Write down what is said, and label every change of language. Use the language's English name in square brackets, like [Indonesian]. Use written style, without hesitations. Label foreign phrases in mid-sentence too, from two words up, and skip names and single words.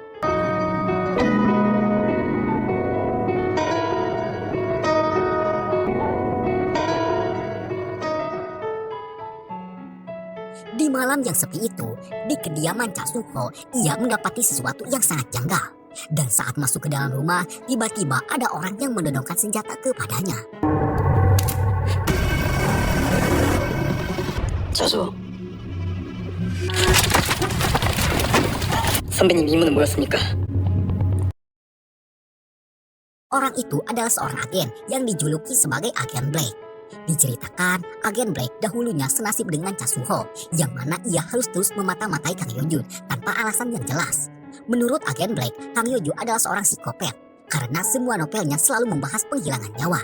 [Indonesian] Di malam yang sepi itu, di kediaman Cha Suho, ia mendapati sesuatu yang sangat janggal. Dan saat masuk ke dalam rumah, tiba-tiba ada orang yang menodongkan senjata kepadanya. [Korean] 자수. 선배님 임무는 뭐였습니까? [Indonesian] Orang itu adalah seorang agen yang dijuluki sebagai Agen Black. Diceritakan, Agen Black dahulunya senasib dengan Cha Suho, yang mana ia harus terus memata-matai Kang Yojun tanpa alasan yang jelas. Menurut Agen Black, Kang Yojun adalah seorang psikopat karena semua novelnya selalu membahas penghilangan nyawa.